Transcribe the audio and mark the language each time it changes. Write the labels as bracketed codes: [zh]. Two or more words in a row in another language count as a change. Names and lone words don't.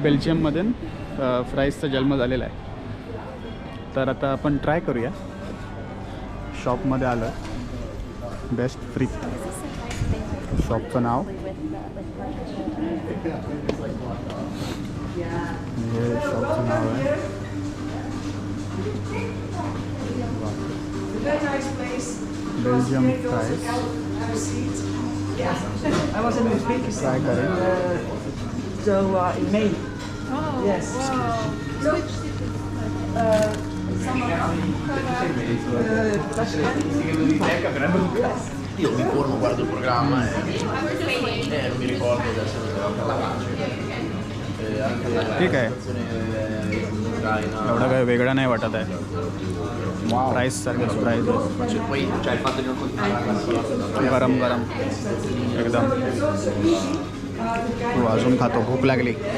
[mr] बेल्जियममध्ये फ्राईजचा जन्म झालेला आहे। तर आता आपण ट्राय करूया। शॉपमध्ये आलं, [en] best fry [mr] शॉपचं नाव, हे शॉपचं नाव आहे Belgium Fries. [en] I was in Uzbekistan. So in May. Oh, yes. Wow. [it] Io mi informo, guardo il programma e non mi ricordo adesso per la pace. [mr] ठीक आहे, एवढं काही वेगळं नाही वाटत आहे। प्राईस सारखेच प्राईस आहे, गरम गरम एकदम। अजून खातो, भूक लागली।